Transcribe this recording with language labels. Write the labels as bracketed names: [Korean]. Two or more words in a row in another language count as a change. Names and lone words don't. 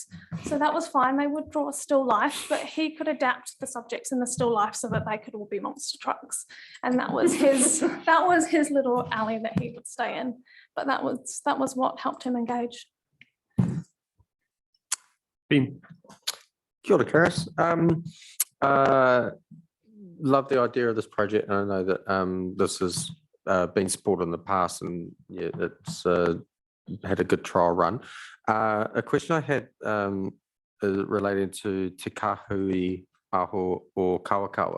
[English] So that was fine. They would draw a still life, but he could adapt the subjects in the still life so that they could all be monster trucks. And that was his little alley that he would stay in. But that was what helped him engage. Ben? [Māori] Kia ora, Karis. [English] Love the idea of this project. And I know that this has been supported in the past and yeah, it's had a good trial run. A question I had is related to Te Kahui Aho or Kawakawa.